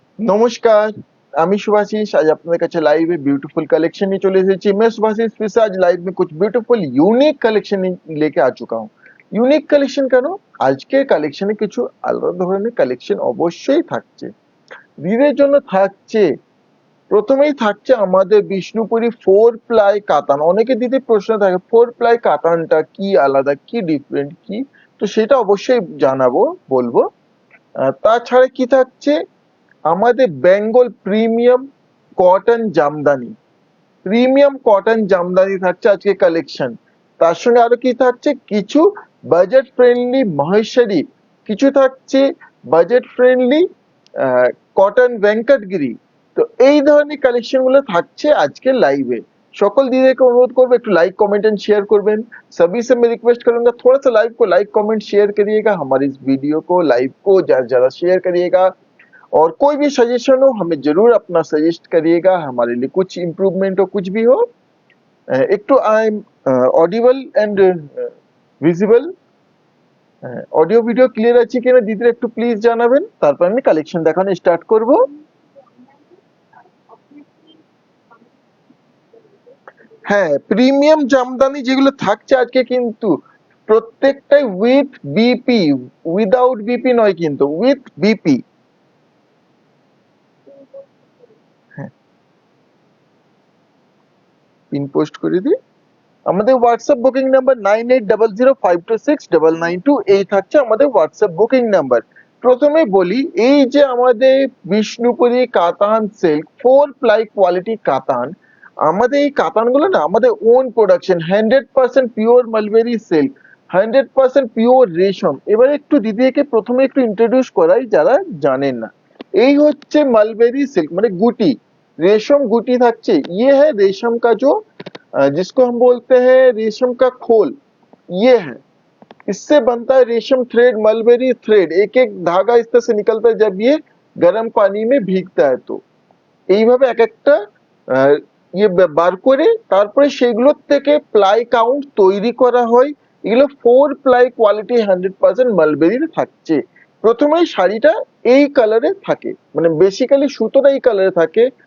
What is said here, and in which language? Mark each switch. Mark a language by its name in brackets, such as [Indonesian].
[Bangla] নমস্কার, আমি सुभाशीष। आज আপনাদের কাছে लाइव ब्यूटीफुल कलेक्शन নিয়ে চলে এসেছি। [Hindi] मैं सुभाशीष फिर से आज लाइव में कुछ ब्यूटीफुल यूनिक कलेक्शन लेके आ चुका हूँ। [Bangla] ইউনিক কালেকশন কেন? আজকের কালেকশনে কিছু আলাদা ধরনের কালেকশন অবশ্যই থাকছে, দিদির জন্য থাকছে। প্রথমেই থাকছে আমাদের বিষ্ণুপুরি 4 প্লাই কাতান। অনেকে দিদি প্রশ্ন থাকে 4 প্লাই কাতানটা কি আলাদা, কি ডিফারেন্ট, কি? তো সেটা অবশ্যই জানাবো, বলবো। তাছাড়া কি থাকছে আমাদের Bengal premium cotton Jamdani. Premium cotton Jamdani থাকছে আজকে কালেকশন। তার সঙ্গে আরো কি থাকছে, কিছু বাজেট ফ্রেন্ডলি মহেশ্বরী, কিছু থাকছে বাজেট ফ্রেন্ডলি কটন ভেঙ্কটগিরি। তো এই ধরনের কালেকশন গুলো থাকছে আজকে लाइव। সকল দিদিকে অনুরোধ করবো একটু लाइक कमेंट एंड शेयर করবেন। [Hindi] सभी से मैं रिक्वेस्ट करूंगा थोड़ा सा लाइव को लाइक कमेंट शेयर करिएगा, हमारे इस वीडियो को लाइव को ज्यादा ज्यादा शेयर करिएगा। और कोई भी सजेशन हो हमें जरूर अपना सजेस्ट करिएगा, हमारे लिए कुछ इम्प्रूवमेंट हो, कुछ भी हो। [Bangla] एक तो [English] I am audible and visible, [Bangla] audio video clear আছে কিনা দিদিরা একটু প্লিজ জানাবেন, তারপর আমি কালেকশন দেখানো স্টার্ট করব। হ্যাঁ, প্রিমিয়াম জামদানি যেগুলো থাকছে আজকে কিন্তু প্রত্যেকটাই উইথ বিপি, উইদাউট বিপি নয় কিন্তু উইথ বিপি। হ্যাঁ, পিন পোস্ট করে দিই। আমাদের হোয়াটসঅ্যাপ বুকিং নাম্বার 9800526992, এই থাকছে আমাদের হোয়াটসঅ্যাপ বুকিং নাম্বার। প্রথমে বলি, এই যে আমাদের বিষ্ণুপুরি কাতান সিল্ক 4 প্লাই কোয়ালিটি কাতান, আমাদের এই কাতানগুলো না আমাদের on production, 100% pure mulberry silk, 100% pure রেশম। এবার একটু দিদিকে প্রথমে একটু ইন্ট্রোডিউস করাই যারা জানেন না। এই হচ্ছে মালবেরি সিল্ক মানে গুটি, रेशम गुटी থাকছে। [Hindi] ये है रेशम का जो जिसको हम बोलते हैं रेशम का खोल, ये है। इससे बनता है रेशम थ्रेड, मलबेरी थ्रेड। एक एक धागा इस तरह से निकलता है जब ये गर्म पानी में भीगता है। [Bangla] तो এইভাবে এক একটা ইয়ে বার করে তারপরে সেগুলোর থেকে প্লাই কাউন্ট তৈরি করা হয়। এগুলো 4 প্লাই কোয়ালিটি 100% মালবেরির থাকছে। প্রথমেই শাড়িটা এই কালারে থাকে, মানে বেসিক্যালি সুতোটা এই কালারে থাকে।